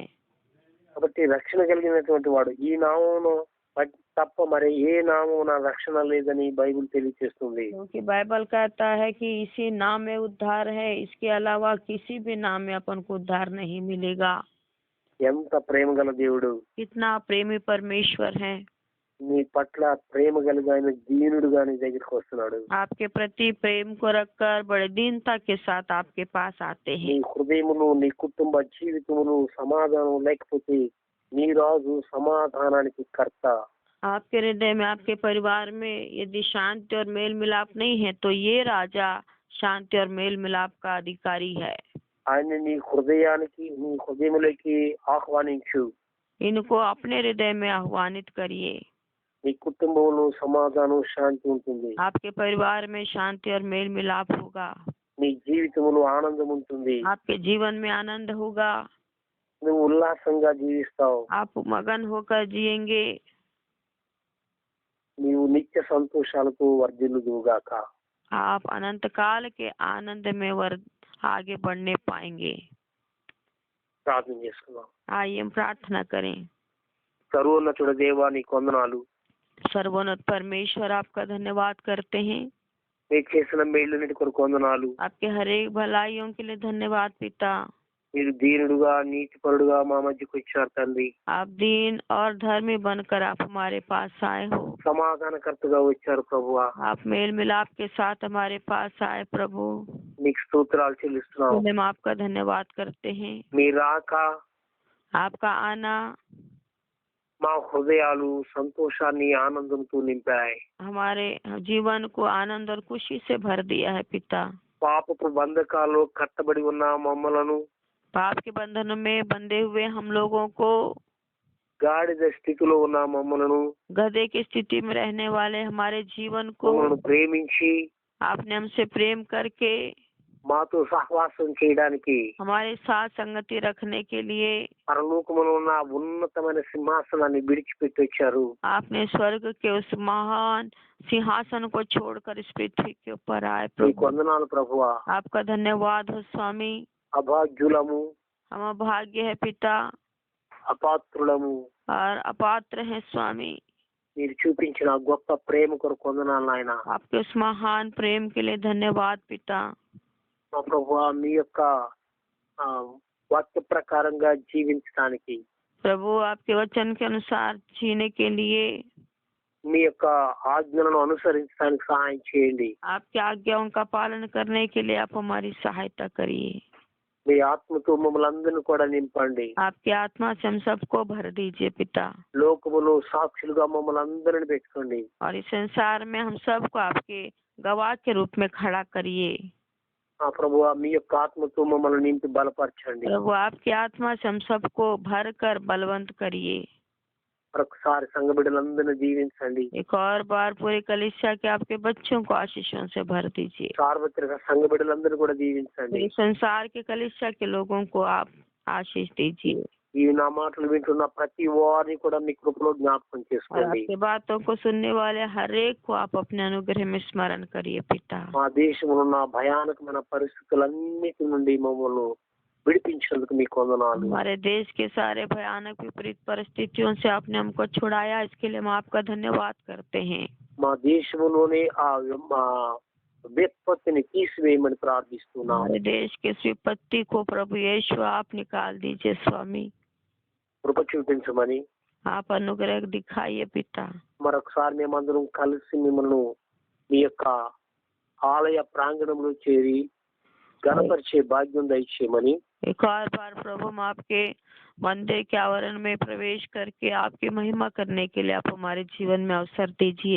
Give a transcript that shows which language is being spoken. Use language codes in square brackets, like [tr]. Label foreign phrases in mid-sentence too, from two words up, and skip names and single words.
[te] కాబట్టి రక్షణ కలిగినటువంటి వాడు. ఈ నామమును తప్ప మరి ఏ నామమున రక్షణ లేదని బైబిల్ తెలియజేస్తుంది. [hi] क्योंकि बाइबल कहता है कि इसी नाम में उद्धार है, इसके अलावा किसी भी नाम में अपन को उद्धार नहीं मिलेगा। [te] ఎంత ప్రేమ గల దేవుడు, [hi] कितना प्रेमी परमेश्वर है, [te] నీ పట్ల ప్రేమ కలిగి ఆయన దీనుడుగా నీ దగ్గరికి వస్తున్నాడు. [hi] आपके प्रति प्रेम को रखकर बड़े दीनता के साथ आपके पास आते [te] నీ [hi] हैं। [te] హృదయములు, నీ కుటుంబ జీవితములు సమాధానం లేకపోతే నీ రాజు సమాధానానికి కర్త. [hi] आपके हृदय में, आपके परिवार में यदि शांति और मेल मिलाप नहीं है तो ये राजा शांति और मेल मिलाप का अधिकारी है। [te] ఆయన నీ హృదయానికి, నీ హృదయములోకి ఆహ్వానించు. [hi] इनको अपने हृदय में आह्वानित करिए। [te] నీ కుటుంబంలో సమాధానం, శాంతి ఉంటుంది. [hi] आपके परिवार में शांति और मेल मिलाप होगा, [te] నీ జీవితంలో ఆనందం ఉంటుంది. [hi] आपके जीवन में आनंद होगा, [te] నువ్వు ఉల్లాసంగా జీవిస్తావు. [hi] आप मगन होकर जिएंगे, [te] నీవు నిత్య సంతోషాలతో వర్ధిల్లుదువుగాక. [hi] आप अनंत काल के आनंद में आगे बढ़ने पाएंगे। [te] ప్రార్థన చేసుకుందాం. [hi] आइए हम प्रार्थना करें। [te] సర్వోన్నతుడ దేవా, నీకు వందనాలు. [hi] सर्वोन्नत परमेश्वर, आपका धन्यवाद करते हैं। [te] మీకు చేసిన మేళ్ళన్నిటి కొరకు వందనాలు. [hi] आपके हर एक भलाइयों के लिए धन्यवाद पिता। [te] మీరు దీనుడుగా, నీతిపరుడుగా మా మధ్యకు వచ్చారు తండ్రి. [hi] आप दीन और धर्मी बनकर आप हमारे पास आए हो। [te] సమాధానకర్తగా వచ్చారు ప్రభువా. [hi] आप मेल मिलाप के साथ हमारे पास आए प्रभु। [te] నీకు స్తోత్రాలు చెల్లిస్తున్నాం. [hi] हम आपका धन्यवाद करते हैं। [te] మీ రాక [hi] आपका आना [te] మా హృదయాలు సంతోషాన్ని, ఆనందంతో నింపాయి. [hi] हमारे जीवन को आनंद और खुशी से भर दिया है पिता। [te] పాపపు బంధకాల్లో కట్టబడి ఉన్న మమ్మలను, [hi] पाप के बंधनों में बंधे हुए हम लोगों को, [te] గాడిద స్థితిలో ఉన్న మమ్మలను, [hi] गधे की स्थिति में रहने वाले हमारे जीवन को [te] మమ్మల్ని ప్రేమించి [hi] आपने हमसे प्रेम करके [te] మాతో సహవాసం చేయడానికి [hi] हमारे साथ संगति रखने के लिए [te] పరలోకములో ఉన్న ఉన్నతమైన సింహాసనాన్ని విడిచిపెట్టి వచ్చారు. [hi] आपने स्वर्ग के उस महान सिंहासन को छोड़कर इस पृथ्वी के ऊपर आए [te] నీకు [hi] प्रभु। [te] వందనాలు ప్రభువా. [hi] आपका धन्यवाद हो स्वामी। [te] అభాగ్యులము, [hi] हम अभाग्य है पिता [te] అపాత్రులము. [hi] और अपात्र है स्वामी। [te] మీరు చూపించిన గొప్ప ప్రేమ కొరకు వందనాలు నాయన. [hi] आपके उस महान प्रेम के लिए धन्यवाद पिता। [te] మా ప్రభువా మీ యొక్క ఆ, వాక్య ప్రకారంగా జీవించడానికి, [hi] प्रभु आपके वचन के अनुसार जीने के लिए, [te] మీ యొక్క ఆజ్ఞలను అనుసరించడానికి సహాయం చేయండి. [hi] आपकी आज्ञाओं का पालन करने के लिए आप हमारी सहायता करिए। [te] మీ ఆత్మతో మమ్మల్ని అందరిని కూడా నింపండి. [hi] आपकी आत्मा से हम सबको भर दीजिए पिता, [te] లోకములో సాక్షులుగా మమ్మల్ని అందరిని పెట్టుకోండి. [hi] और इस संसार में हम सबको आपके गवाह के रूप में खड़ा करिए। [te] ఆ ప్రభువా మీ యొక్క ఆత్మతో మమ్మల్ని నింపి బలపరచండి. [hi] प्रभु आपकी आत्मा से हम सबको भर कर बलवंत करिए। [te] మరొకసారి సంఘ బిడ్డలందరినీ దీవించండి. [hi] एक और बार पूरी कलीसिया के आपके बच्चों को आशीषों से भर दीजिए। [te] సార్వత్రిక సంఘ బిడ్డలందరినీ కూడా దీవించండి. [hi] पूरे संसार के कलीसिया के लोगों को आप आशीष दीजिए, [te] ఈ నా మాటలు వింటున్న ప్రతి వారిని కూడా మీ కృపలో జ్ఞాపకం [hi] और [te] చేసుకోండి. [hi] आपकी बातों को सुनने वाले हर एक को आप अपने अनुग्रह में स्मरण करिए पिता। [te] మా దేశంలో ఉన్న భయానకమైన పరిస్థితులన్నిటి నుండి మమ్మల్ని విడిపించినందుకు మీకు వందనాలు. [hi] हमारे देश के सारे भयानक विपरीत परिस्थितियों से आपने हमको छुड़ाया, इसके लिए हम आपका धन्यवाद करते हैं। [te] మా దేశంలోనే ఆ విపత్తిని తీసివేయమని ప్రార్థిస్తున్నాం. [hi] हमारे देश के इस विपत्ति को प्रभु यीशु आप निकाल दीजिए स्वामी, [te] కృప చూపించమని [hi] आप अनुग्रह दिखाइए पिता। [te] మరొకసారి మేమందరం కలిసి మిమ్మల్ని మీ యొక్క ఆలయ ప్రాంగణంలో చేరి గణపరిచే భాగ్యం దయచేయమని, [hi] एक और बार प्रभु हम आपके मंदिर के आवरण में प्रवेश करके आपकी महिमा करने के लिए आप हमारे जीवन में अवसर दीजिए।